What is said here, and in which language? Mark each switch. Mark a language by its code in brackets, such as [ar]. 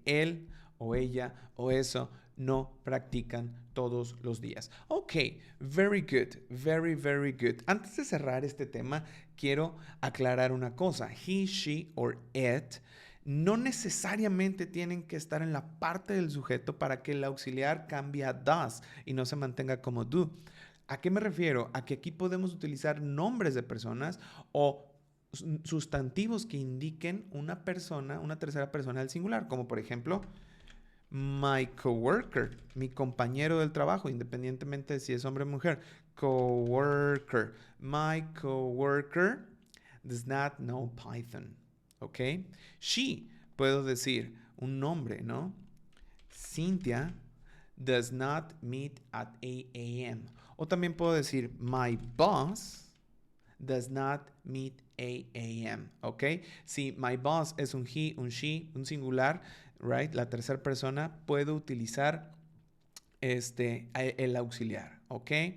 [es] Él o ella o eso no practican todos los días. [en] Ok, very good, very, very good. [es] Antes de cerrar este tema, quiero aclarar una cosa. [en] He, she or it [es] no necesariamente tienen que estar en la parte del sujeto para que el auxiliar cambie a does y no se mantenga como do. ¿A qué me refiero? A que aquí podemos utilizar nombres de personas o sustantivos que indiquen una persona, una tercera persona del singular, como por ejemplo [en] my coworker, [es] mi compañero del trabajo, independientemente de si es hombre o mujer. [en] Coworker. My coworker does not know Python. [es] ¿Ok? She, puedo decir un nombre, ¿no? [en] Cynthia does not meet at 8 a.m. [es] O también puedo decir [en] my boss does not meet 8 a.m. [es] ¿Ok? Si [en] my boss [es] es un he, un she, un singular, [en] right? [es] La tercera persona, puedo utilizar el auxiliar, ¿ok?